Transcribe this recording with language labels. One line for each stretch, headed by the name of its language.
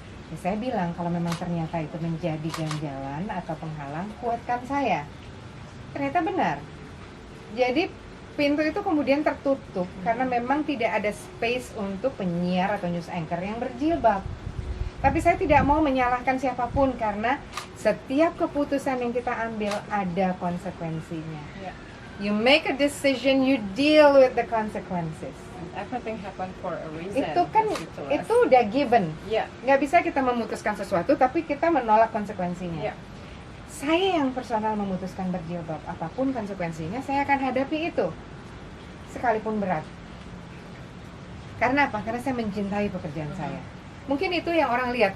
Indonesian: Ya, saya bilang kalau memang ternyata itu menjadi ganjalan atau penghalang, kuatkan saya. Ternyata benar. Jadi pintu itu kemudian tertutup karena memang tidak ada space untuk penyiar atau news anchor yang berjilbab. Tapi saya tidak mau menyalahkan siapapun karena setiap keputusan yang kita ambil ada konsekuensinya.
English: You make a decision, you deal with the consequences. Everything happen for a reason.
Indonesian: Itu kan, itu udah given. Nggak bisa kita memutuskan sesuatu tapi kita menolak konsekuensinya. Saya yang personal memutuskan berjilbab, apapun konsekuensinya saya akan hadapi itu, sekalipun berat. Karena apa? Karena saya mencintai pekerjaan saya. Mungkin itu yang orang lihat.